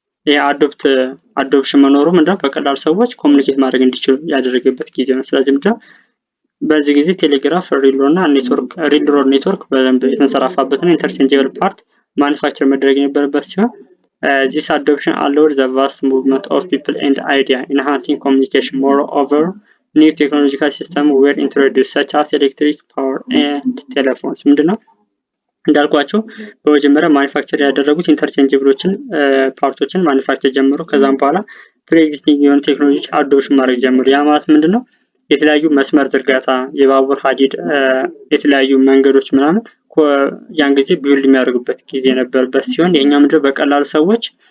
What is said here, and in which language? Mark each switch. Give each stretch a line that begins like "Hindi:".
Amharic: ይሄ አዶፕሽን መኖሩ ምንድነው በቀላሉ ሰዎች ኮሙኒኬት ማድረግ እንዲችሉ ያደረገበት ጊዜ ነው። ስለዚህ ምንድነው በዚህ ጊዜ ቴሌግራፍ ሬልሮድ ኔትወርክ በደንብ የተንሰራፋበት ነው። ኢንተርቼንጀብል ፓርት ማኒፋክቸር መደረግ የነበረበት ሲሆን
English: this adoption allowed the vast movement of people and idea enhancing communication. Moreover, new technological systems were introduced such as electric power and telephones.
Amharic: ምንድነው እንዳልኳቸው በመጀመሪያ ማኒፋክቸር ያደረጉት ኢንተርቼንጀብሎችን ፓርቶችን ማኒፋክቸር ጀምሮ ከዛም በኋላ ፕሪ-ኤግዚስቲንግ የሆኑ ቴክኖሎጂ አዶፕሽን ማድረግ ጀምሮ ያ ማለት ምንድነው የተለያዩ መስመር ዝርጋታ የባቡር ሀዲድ የተለያዩ መንገዶች ምናምን ያን ጊዜ ቢውልድ የሚያደርጉበት ጊዜ ነበርበት ሲሆን የኛው ምንድነው በቀላሉ ሰዎች